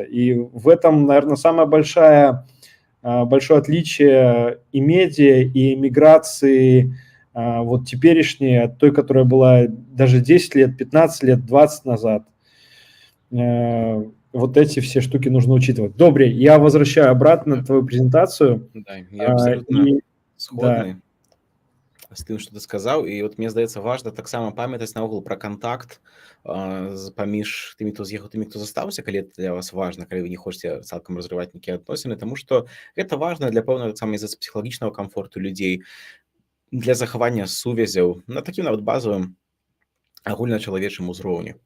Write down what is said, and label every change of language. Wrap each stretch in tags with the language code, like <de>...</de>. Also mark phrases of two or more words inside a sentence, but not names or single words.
<ru>И в этом, наверное, самое большое отличие и медиа, и миграции вот теперешней от той, которая была даже 10 лет, 15 лет, 20 назад. Вот эти все штуки нужно учитывать. Добрый, я возвращаю обратно твою презентацию. Да, я абсолютно сходны. Да.</ru> <be>З тым, што ты сказаў, і от мне здаецца важна таксама памятаць наогул пра кантакт паміж тымі, хто з'ехаў, тымі, хто застаўся, калі для вас важна, калі вы не хочаце цалкам разрываць нейкія адносіны, таму што гэта важна для пэўнага таксама з-за псіхалагічнага камфорту людзей, для захавання сувязяў на такім нават базавым агульначалавечым узроўні.</be>